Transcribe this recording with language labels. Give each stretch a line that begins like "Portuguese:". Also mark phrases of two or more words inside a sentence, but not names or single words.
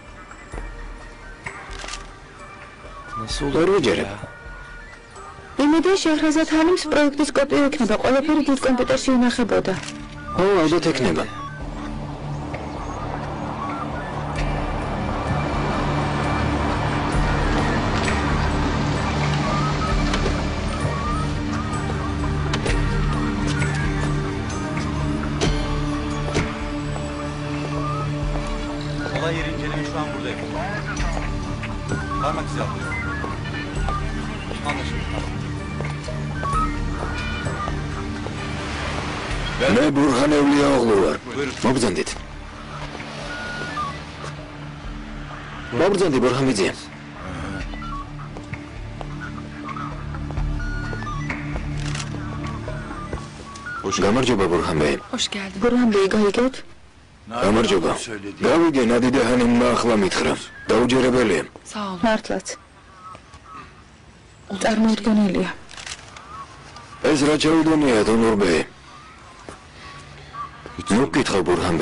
Georgian: ორჯერე. იმედია შეჰრაზად ჰანიმს პროექტის კოპია ექნება, ყველაფერი დიდ კომპიუტერში ინახებოდა. ო, ალბათ ექნება.
Turkish: Olay yeri inceleme şu an buradayım. Parmak izi alıyor. Anlaşıldı.
Georgian: მე ბურხანევლია ოღლუ ვარ. მოგზანდით. მოგზანდი ბურხანიძია. გამარჯობა ბურხანბე.
Turkish: Hoş geldin.
Georgian: ბურხანბე, გაიგეთ? გამარჯობა. გავიგე ნადიდა ჰანიმმა ახლა მითხრა. დაუჯერებელია.
Turkish: Sağ ol.
Georgian: მართლაც. წარმოუდგენელია. ეს რა ჩაუდენია დონურბე? ნუ კითხავ ბურჰანბე.